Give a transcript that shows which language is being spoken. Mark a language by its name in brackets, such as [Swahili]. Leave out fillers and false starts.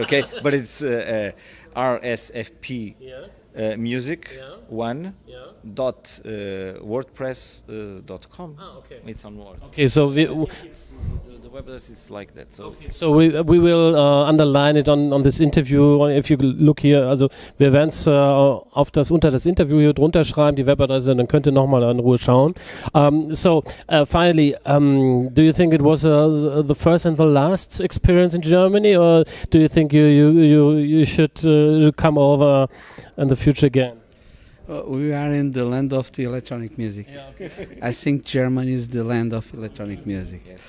[English] Okay, but it's RSFP music one.wordpress.com. It's on Word. Okay, so the web address is like that. So we will underline it on this interview. If you look here, [German] also wir werden es unter das Interview hier drunter schreiben, die Webadresse, dann könnt ihr nochmal in Ruhe schauen. [English] Finally, do you think it was the first and the last experience in Germany, or do you think you should come over in the future again? We are in the land of the electronic music. I think Germany is the land of electronic music.